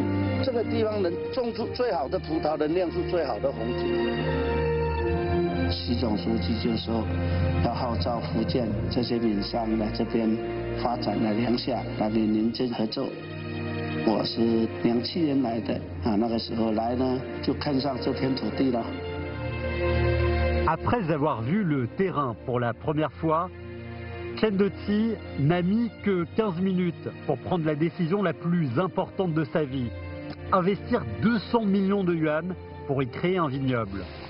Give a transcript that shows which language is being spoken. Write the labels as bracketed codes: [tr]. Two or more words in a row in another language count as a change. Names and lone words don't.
[zh] 这个地方能种出最好的葡萄，能酿出最好的红酒。习总书记就说要号召福建这些闽商来这边发展了两下那个民间合作。我是2007年来的那个时候来呢，就看上这片土地了。 [fr] Après avoir vu le terrain pour la première fois, Chen Deqi n'a mis que 15 minutes pour prendre la décision la plus importante de sa vie. Investir 200 millions de yuan pour y créer un vignoble.